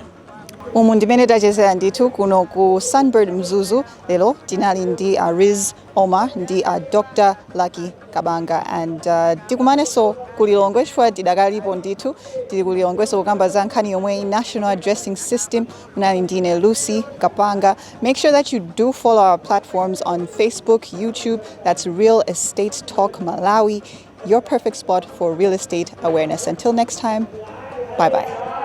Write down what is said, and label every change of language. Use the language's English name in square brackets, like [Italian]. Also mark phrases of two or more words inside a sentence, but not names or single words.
[Nyanja] Umu ndimene tachezera ndithu kuno ku Sunbird Mzuzu lero tinali ndi Riz Omar ndi Dr. Lucky Kabanga and tikumanenso kulilongwe chifukwa tidakalipo ndithu tili kulilongweso kukamba za nkhani yomwe [English] national addressing system [Nyanja] munali ndine Lucy Kapanga. [English] Make sure that you do follow our platforms on Facebook, YouTube. That's Real Estate Talk Malawi, your perfect spot for real estate awareness. Until next time, bye-bye.